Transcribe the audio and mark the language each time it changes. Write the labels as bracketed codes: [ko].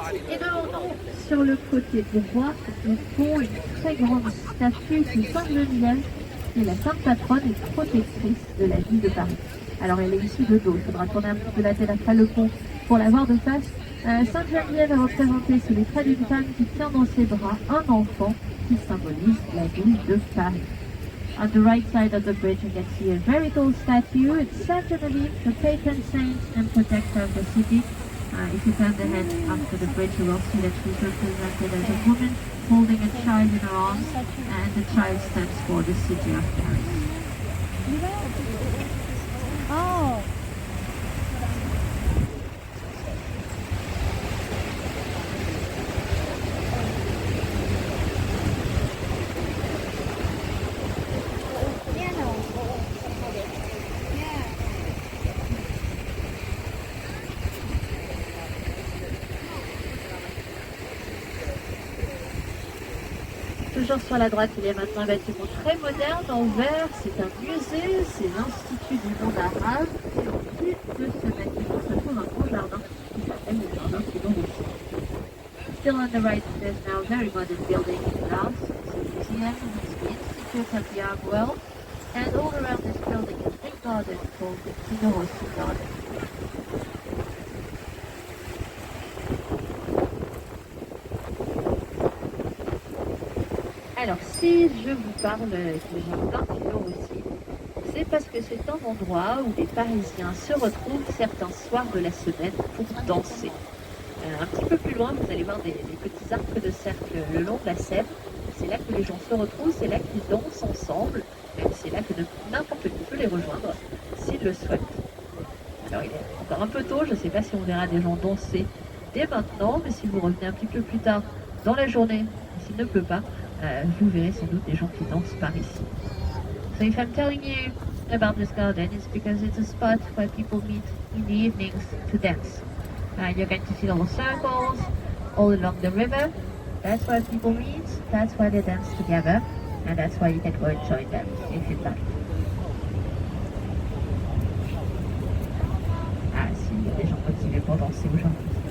[fr] Et devant sur le côté droit, nous trouvons une très grande statue de Sainte Geneviève, qui est la sainte patronne et protectrice de la ville de Paris. Alors elle est ici de dos, il faudra tourner un petit peu la tête après le pont pour la voir de face. Sainte Geneviève est représentée sous les traits d'une femme qui tient dans ses bras un enfant qui symbolise la ville de Paris. [en] On the right side of the bridge you can see a very tall statue. It's Sainte Geneviève, the patron saint and protector of the city. If you turn the head after the bridge, you will see that she's represented as a woman holding a child in her arms, and the child stands for the city of Paris. Oh. [fr] Toujours sur la droite, il y a maintenant un bâtiment très moderne en verre. C'est un musée, c'est l'Institut du monde arabe. Et au but de ce bâtiment se trouve un grand jardin qui s'appelle le jardin Philosophie. [en] Still on the right, there's now a very modern building in glass. It's a museum, it's the Institute of the Art World. And all around this building is a big garden called the Philosophie Garden. [fr] Alors, si je vous parle du jardin Philosophie, c'est parce que c'est un endroit où les Parisiens se retrouvent certains soirs de la semaine pour danser. Un petit peu plus loin, vous allez voir des petits arcs de cercle le long de la Seine. C'est là que les gens se retrouvent, c'est là qu'ils dansent ensemble, même c'est là que n'importe qui peut les rejoindre s'il le souhaite. Alors, il est encore un peu tôt, je ne sais pas si on verra des gens danser dès maintenant, mais si vous revenez un petit peu plus tard dans la journée, s'il ne pleut pas, vous verrez sans doute des gens qui dansent par ici. [en] So if I'm telling you about this garden is because it's a spot where people meet in the evenings to dance. You're going to see little circles all along the river. That's where people meet, that's where they dance together, and that's why you can go and join them if you'd like. [fr] Ah si, il y a des gens motivés pour danser aujourd'hui.